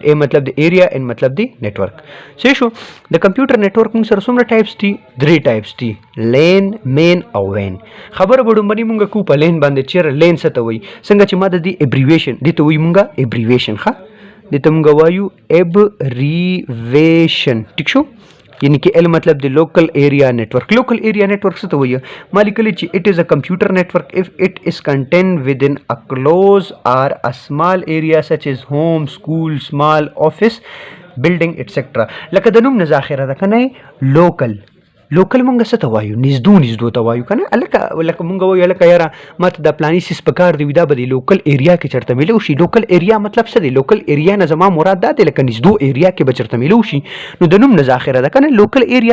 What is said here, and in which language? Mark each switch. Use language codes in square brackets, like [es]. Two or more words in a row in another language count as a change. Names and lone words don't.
[ps] اے مطلب د ایریا ان مطلب د نیټورک صحیح شو د [en] computer network [ps] موږ سره څومره ټایپس دي درې ټایپس دي لین مین او وین خبره به ډومبني موږ کوو په لین باندې چیرې لین څه ته وایي څنګه چې ما د دې ایبریویشن دې ته وایي موږ ایبریویشن ښه دې ته موږ وایو ایبریویشن ټیک شو [ur] یعنی کہ ایل [ps] مطلب دی [en] local area network local area network [ur] سے تو وہی ہے [ps] ما لیکلی چی [en] it is a computer network if it is contained within a close or a small area such as home, school, small office building etc. [ps] لکه د نوم نه ذاخره ده کنه [en] local local [ps] مونږ څه ته وایو نږدو ته وایو کنه لکه مونږ وایو لکه یاره ماته د پلاني سیس په کار دی دا به د [en] local area [ps] کې چرته میلو شي [en] local area [ps] مطلب څه دی [en] local area [ps] نه زما مراد دا دی لکه نږدو ایریا کې به چرته میلو شي نو د نوم نه ذاخره ده کنه [en] local area